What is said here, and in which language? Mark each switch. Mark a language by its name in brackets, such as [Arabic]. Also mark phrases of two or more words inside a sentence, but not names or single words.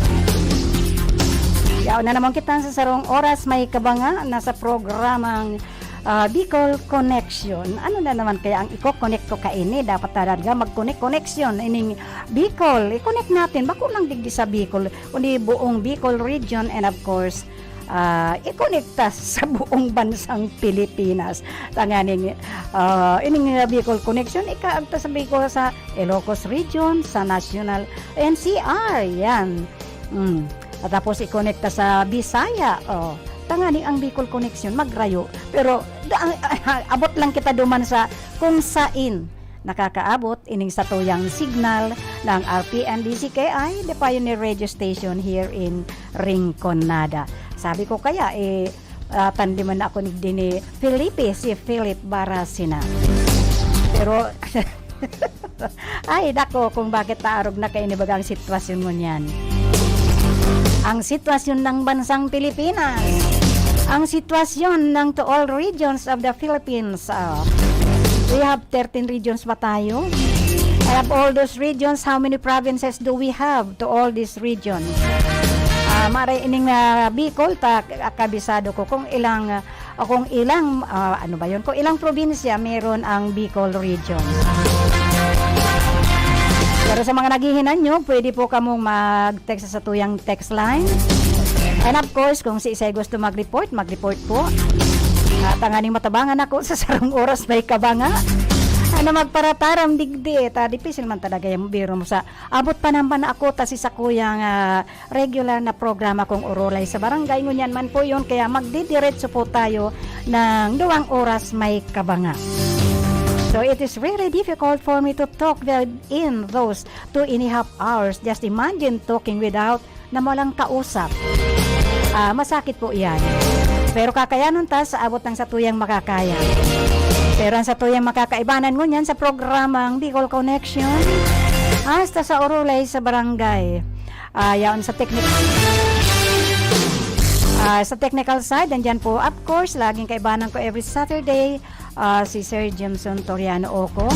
[Bikol] Yaw na naman kita sa sarong oras, may kabanga nasa programang Bicol Connection. Ano na naman kaya ang i-connect ko kaini? Dapat talaga mag-connect connection ining Bicol. [Filipino] I-connect natin. [Bikol] Bako lang digdi sa Bicol. Kundi buong Bicol region [English] and of course, [Bikol] i-connecta sa buong bansang Pilipinas. Tanganing ining Bicol Connection, ikaagta sa Bicol sa Ilocos region, sa National NCR. Yan. [Filipino] At tapos i-connecta sa Bisaya. [Bikol] Tangani ang Bicol Connection magrayo, pero abot lang kita duman sa kung sain nakakaabot ining sa tuyang signal ng RPNDCKI, [English] the Pioneer Radio Station here in Rinconada. [Bikol] Sabi ko kaya tandiman ako ni Felipe, si Philip Barasina. Pero ay dako kung bakit taarog na kainibagang sitwasyon mo niyan. [Filipino] Ang sitwasyon ng bansang Pilipinas, ang sitwasyon ng [English] to all regions of the Philippines. We have 13 regions ba tayo? And of all those regions, how many provinces do we have to all these regions? [Bikol] Maray ining Bicol, kabisado ko kung ilang ano ba yun? [Filipino] Kung ilang probinsya meron ang Bicol region. Pero sa mga naghihinan nyo, pwede po kamong mag-text sa tuyang text line. [English] And of course, [Filipino] kung si Isay gusto mag-report po. [Bikol] Tanganing matabangan ako sa sarong oras may kabanga. Ano magparataram digdi. Dipisil man talaga yung biro mo sa abot pa naman ako si sa kuyang regular na programa kong urolay sa barangay. Ngunyan man po yun. [Filipino] Kaya magdidiretso po tayo ng 2 oras may kabanga. [English] So it is really difficult for me to talk in those 2.5 hours. Just imagine talking without [Filipino] na walang kausap. [Bikol] Masakit po yan. Pero kakayanan ta sa abot ng satuyang makakaya. Pero ang satuyang makakaibanan mo niyan sa programang Bicol Connection hasta sa Orolay sa barangay. Yaon sa technical side, andyan po, [English] of course, [Bikol] laging kaibanan ko [English] every Saturday, [Bikol] si Sir Jimson Toriano Oko.